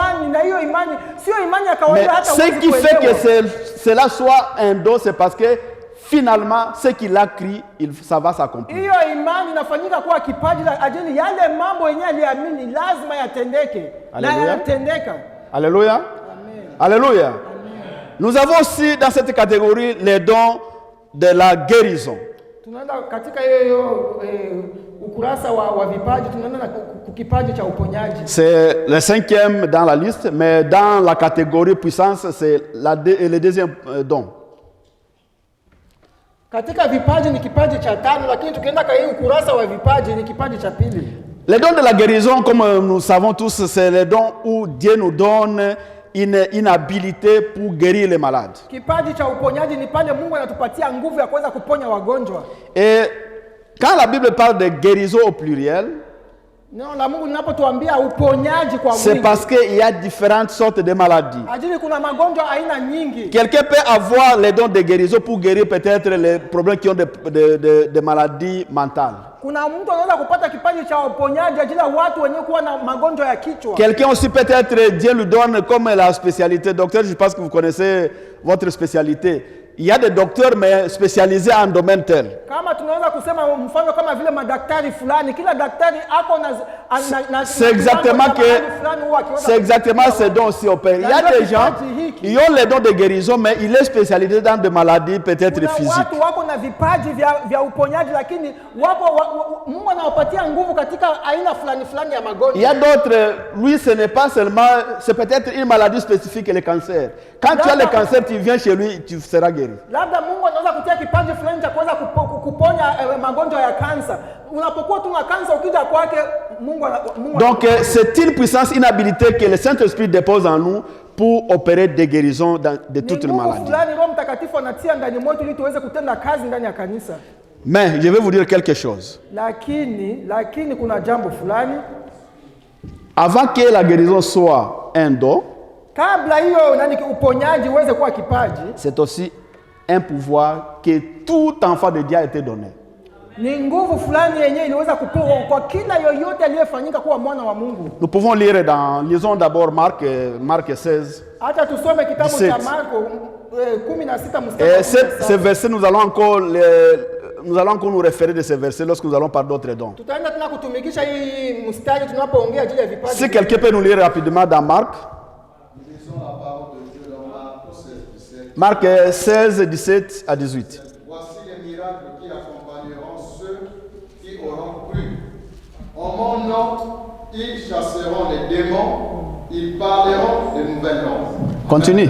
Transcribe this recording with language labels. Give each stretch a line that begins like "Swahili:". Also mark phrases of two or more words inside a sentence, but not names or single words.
French: Mais ce qui fait que cela soit un don, c'est parce que finalement, ce qu'il a cru, ça va s'accomplir.
Swahili: Hiyo imani inafanyika kuwa kipaji la ajili yale mambo yenyewe aliamini lazima yatendeke. Na
French: Alléluia.
Swahili: yanatendeka.
French: Alléluia. Amen. Alléluia. Amen. Nous avons aussi dans cette catégorie les dons de la guérison.
Swahili: Tunaenda katika hiyo ukurasa wa vipaji, tunaenda na kipaji cha uponyaji.
French: C'est le 5e dans la liste, mais dans la catégorie puissance, c'est le deuxième don.
Swahili: Katika vipaji ni kipaji cha 5, lakini tukienda kwa hii ukurasa wa vipaji ni kipaji cha 2.
French: Les dons de la guérison, comme nous savons tous, c'est les dons où Dieu nous donne une habilité pour guérir les malades.
Swahili: Kipaji cha uponyaji ni pale Mungu anatupatia nguvu ya kuweza kuponya wagonjwa.
French: Et quand la Bible parle de guérison au pluriel,
Swahili: Neno la Mungu linapotuambia uponyaji kwa
French: c'est
Swahili: wingi,
French: parce qu'il y a différentes sortes de maladies.
Swahili: ajili kuna magonjwa aina nyingi.
French: Quelqu'un peut avoir les dons de guérison pour guérir peut-être les problèmes qui ont des maladies mentales.
Swahili: Kuna mtu anaweza kupata kipaji cha uponyaji ajili ya watu wenye kuwa na magonjwa ya kichwa.
French: Quelqu'un aussi peut-être Dieu lui donne comme la spécialité. Docteur, je pense que vous connaissez votre spécialité. Il y a des docteurs mais spécialisés en domaine tel.
Swahili: Kama tunaweza kusema mfano kama vile madaktari fulani, kila daktari ako na
French: C'est exactement ce dont aussi opère. Il y a des gens qui ont les dons de guérison mais il est spécialisé dans des maladies peut-être physiques.
Swahili: Watu wako na vipaji vya uponyaji, lakini Mungu anawapatia nguvu katika aina fulani ya magonjwa.
French: Il y a d'autres, lui ce n'est pas seulement, c'est peut-être une maladie spécifique, le cancer. Quand tu as le cancer, tu viens chez lui, tu seras guéri.
Swahili: Labda Mungu anaweza kutia kipaji fulani cha kuweza kuponya magonjwa ya kansa. Unapokuwa tu na kansa, ukija kwake Mungu.
French: Donc c'est une puissance, une habilité que le Saint-Esprit dépose en nous pour opérer des guérisons de toutes les maladies.
Swahili: Fulani Roho Mtakatifu anatia ndani mwetu ili tuweze kutenda kazi ndani ya kanisa.
French: Mais je vais vous dire quelque chose.
Swahili: Lakini kuna jambo fulani.
French: Avant que la guérison soit un don,
Swahili: kabla hiyo uponyaji uweze kuwa kipaji,
French: c'est aussi un pouvoir que tout enfant de Dieu a été donné.
Swahili: Ni nguvu fulani yenyewe iliweza kupewa kwa kila yoyote aliyefanyika kuwa mwana wa Mungu.
French: Nous pouvons lire lisons d'abord Marc 16.
Swahili: Acha tusome kitabu cha Marko 16 mstari.
French: Et ce verset nous allons encore nous référer de ces versets lorsque nous allons parler d'autres dons.
Swahili: Tutaenda tena kutumikisha hii mstari tunapoongea juu ya vipaji.
French: Si quelqu'un peut nous lire rapidement dans Marc. Lisons la parole de Dieu dans Marc 16, 17 à 18. Voici les miracles qui accompagneront ceux qui auront cru. En mon nom, ils chasseront les démons, ils parleront de nouvelles langues.